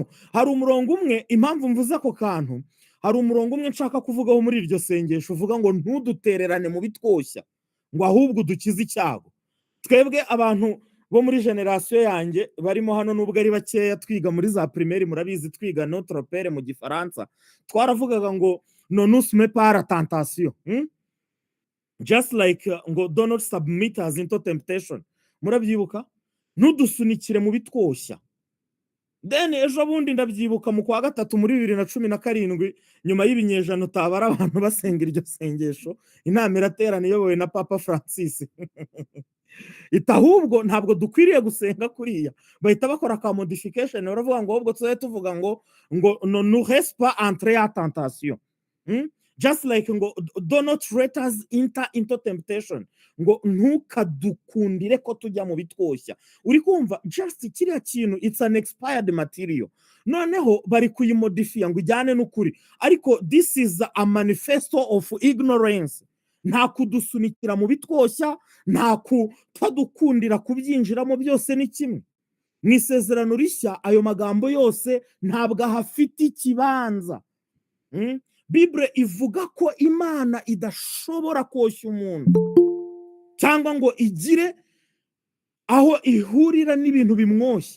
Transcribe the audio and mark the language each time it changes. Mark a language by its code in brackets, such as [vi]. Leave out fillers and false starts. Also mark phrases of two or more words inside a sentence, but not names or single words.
[rw] Hari umurongo umwe, impamvu mvuze ako kantu, hari umurongo umwe nshaka kuvugaho muri iryo sengesho, uvuga ngo ntudutererane mu bitwoshya, ngo ahubwo dukize icyago. Twebwe abantu bo muri generasiyo yanjye barimo hano, nubwo ari bakeya, twiga muri za primaire, murabizi twiga [fr] notre père [rw] mu gifaransa, twaravugaga ngo [fr] ne nous mets pas à la tentation, [en] just like ngo do not submit us into temptation. [rw] Murabyibuka? Ntudusunikire mu bitwoshya. Then ejo bundi ndabyibuka mu kwa gatatu muri 2017, nyuma y'ibinyejana utabara abantu basenga iryo sengesho, inama iraterana iyobowe na Papa Francis. Ahubwo ntabwo dukwiriye gusenga kuriya, bahita bakora ka modification, baravuga ngo ahubwo tuzaye tuvuga ngo [fr] ne nous reste pas entrer à tentation. [en] Just like ngo do not let us enter into temptation, [rw] ngo ntukadukundire ko tujya mu bitwoshya. Uri kumva? Just kiriya kintu, [en] it's an expired material, [rw] noneho bari kuyimodifia ngo ijyane n'ukuri. [en] Ariko this is a manifesto of ignorance. [rw] Nta kudusunikira mu bitwoshya, nta kutadukundira kubyinjiramo, byose ni kimwe. Mu isezerano rishya ayo magambo yose ntabwo ahafite ikibanza. Bible ivuga ko Imana idashobora koshya umuntu cyangwa ngo igire aho ihurira n'ibintu bimwoshya.